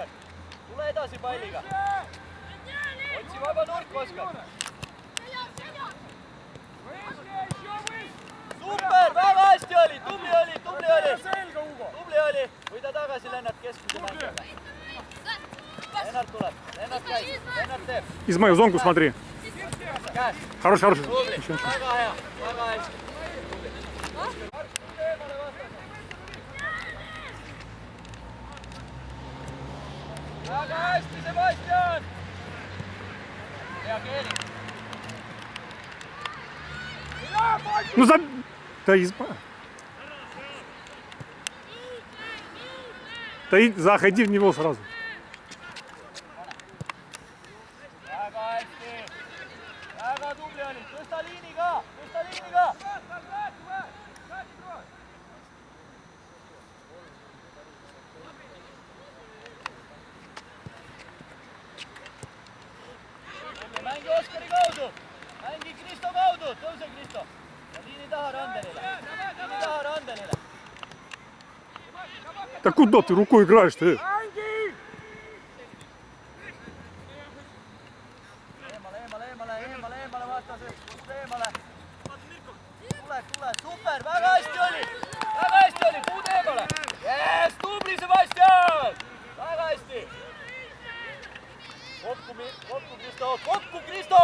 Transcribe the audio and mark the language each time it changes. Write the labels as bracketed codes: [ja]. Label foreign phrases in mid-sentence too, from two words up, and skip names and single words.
[et] Tule edasi palliga. Otsi vaba nurk, Oskar. Super, väga hästi oli, tubli oli. Tubli oli. Võida tagasi, Lennart, keskmise mängida. Lennart tuleb, Lennart käib, Lennart teeb. [ru] Измаил, зонку смотри. [et] Käes. [ru] Хороший. [et] Tubli, [ru] Еще. [et] väga hea, väga hästi. Väga hästi, Sebastian! Hea Keeli. [ru] Ну за... Да Измаил. Да и заходи в него сразу. [et] Väga hästi. Väga tubli oli. Tõsta liiniga. Mängi Oskari kaudu. Mängi Kristo kaudu. Tõuse Kristo. Ja liini taha Randelile. [ru] Да куда ты рукой играешь ты? [et] Eemale vastased. Eemale. Tule. Super. Väga hästi oli. Puud eemale. Yes, tubli Sebastian. Väga hästi. Kokku Kristo!